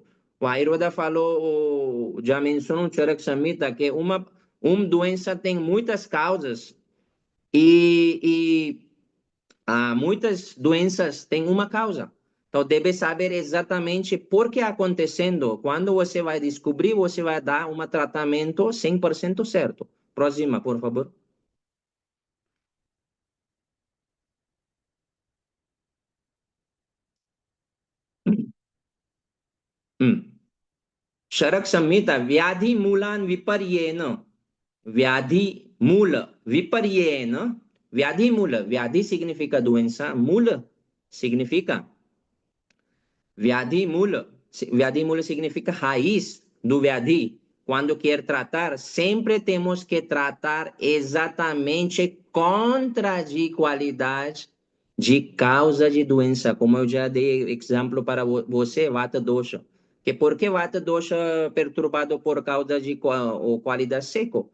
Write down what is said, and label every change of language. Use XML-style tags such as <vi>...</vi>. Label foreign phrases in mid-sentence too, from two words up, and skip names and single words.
<pt>O Ayurveda falou, já mencionou o Charak Samhita, que uma doença tem muitas causas e muitas doenças têm uma causa. Então, deve saber exatamente por que acontecendo. Quando você vai descobrir, você vai dar um tratamento 100% certo. Próxima, por favor.</pt> <sa>Charak Samhita, व्याधि मूलं विपर्येण. व्याधि मूल विपर्येण. व्याधि मूल.</sa> <pt>Vyadhi significa doença. Mula significa</pt> <sa>व्याधि मूल. व्याधि मूल</sa> <pt>significa raiz do Vyadhi. Quando quer tratar, sempre temos que tratar exatamente contra de qualidade de causa de doença. Como eu já dei exemplo para você,</pt> <sa>वात दोष.</sa> <pt>Que por que</pt> <sa>वात दोष</sa> <pt>perturbado por causa de qualidade seco?</pt>